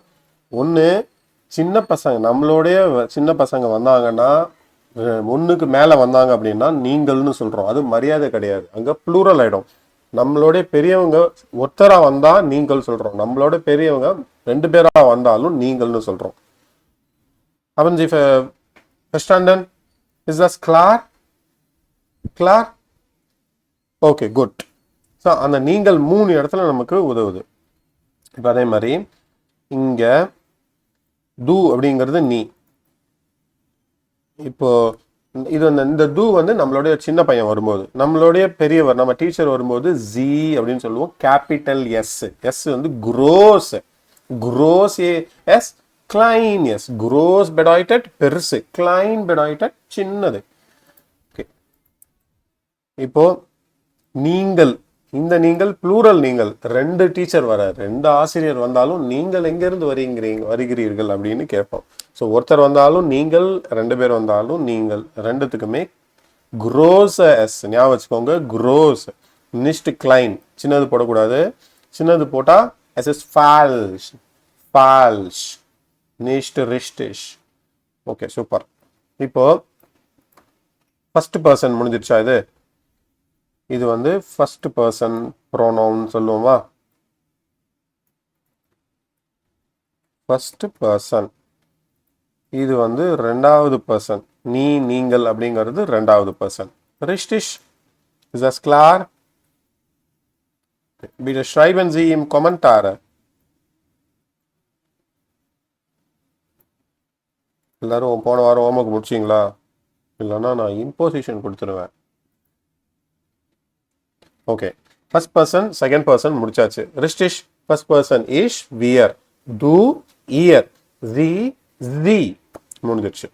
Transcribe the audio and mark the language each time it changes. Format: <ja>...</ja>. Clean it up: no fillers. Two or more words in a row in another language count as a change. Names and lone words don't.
<ta>ஒன்று, சின்ன பசங்க, நம்மளுடைய சின்ன பசங்க வந்தாங்கன்னா, 1க்கு மேலே வந்தாங்க அப்படின்னா நீங்கள்னு சொல்றோம். அது மரியாதை கிடையாது, அங்க ப்ளூரல் ஆயிடும். நம்மளுடைய பெரியவங்க ஒருத்தரா வந்தா நீங்கள் சொல்றோம். நம்மளோட பெரியவங்க 2 பேரா வந்தாலும் நீங்கள்னு சொல்றோம்.</ta> <de>Haben Sie verstanden? Ist das klar? Klar?</de> <en>Okay, good.</en> <ta>ஸோ அந்த நீங்கள் 3 இடத்துல நமக்கு உதவுது. இப்போ அதே மாதிரி இங்க து அப்படிங்கிறது நீ. இப்போ இது இந்த து வந்து நம்மளுடைய சின்ன பையன் வரும்போது, நம்மளுடைய பெரியவர், நம்ம டீச்சர் வரும்போது ஜி அப்படின்னு சொல்லுவோம்.</ta> <en>capital S.</en> <ta>எஸ் வந்து குரோஸ்.</ta> <de>gross S.</de> <ta>klein எஸ்.</ta> <de>gross bedeutet</de> <ta>பெருசு,</ta> <de>klein bedeutet சின்னது.</de> <ta>ஓகே, இப்போ நீங்கள், இந்த நீங்கள் ப்ளூரல். நீங்கள் 2 டீச்சர் வர, 2 ஆசிரியர் வந்தாலும் நீங்கள் எங்கிருந்து வருகிறீர்கள் அப்படின்னு கேட்போம். ஸோ ஒருத்தர் வந்தாலும் நீங்கள், 2 பேர் வந்தாலும் நீங்கள். 2த்துக்குமே</ta> <de>gross S</de> <ta>ஞாபகம் வச்சுக்கோங்க.</ta> <de>gross, nicht klein.</de> <ta>சின்னது போடக்கூடாது. சின்னது போட்டா</ta> <de>S ist falsch.</de> <ta>ஃபால்ஷ்,</ta> <de>nicht richtig.</de> <ta>ஓகே, சூப்பர். இப்போ</ta> <en>first person</en> <ta>முடிஞ்சிருச்சா? இது வந்து</ta> <en>first person pronoun</en> <ta>சொல்லுவோமா?</ta> <en>first person.</en> <ta>இது வந்து 2வது பர்சன். நீ, நீங்கள் அப்படிங்கிறது 2வது பர்சன்.</ta> <de>richtig? Ist das klar? Bitte schreiben Sie im Kommentare.</de> <ta>எல்லாரும் போன வாரம் ஹோம்ஒர்க் முடிச்சிங்களா? இல்லைன்னா நான் இம்போசிஷன் கொடுத்துருவேன். ஓகே,</ta> <en>first person second person</en> <ta>முடிச்சாச்சு.</ta> <de>richtig</de> <en>first person</en> <de>ich, wir, du, ihr, sie, sie</de> <ta>முடிஞ்சிருச்சு.</ta>